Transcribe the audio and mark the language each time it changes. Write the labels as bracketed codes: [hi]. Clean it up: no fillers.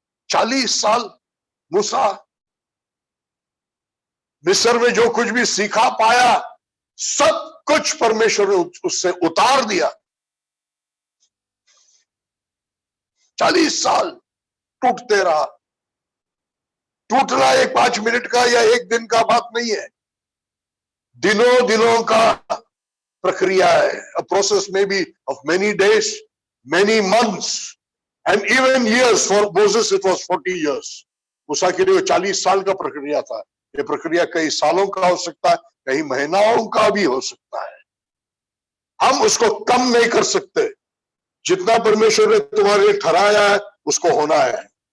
[hi] 40 साल मूसा मिस्र में जो कुछ भी सीखा पाया, सब कुछ परमेश्वर ने उससे उतार दिया। 40 साल टूटते रहा। टूटना एक 5 मिनट का या एक दिन का बात नहीं है, दिनों दिनों का प्रक्रिया है। [en] A process may be of many days, many months and even years. For Moses it was 40 years. [hi] मूसा के लिए 40 साल का प्रक्रिया था। ये प्रक्रिया कई सालों का हो सकता है, कई महीनों का भी हो सकता है। हम उसको कम नहीं कर सकते। जितना परमेश्वर ने तुम्हारे लिए ठहराया है, उसको होना है।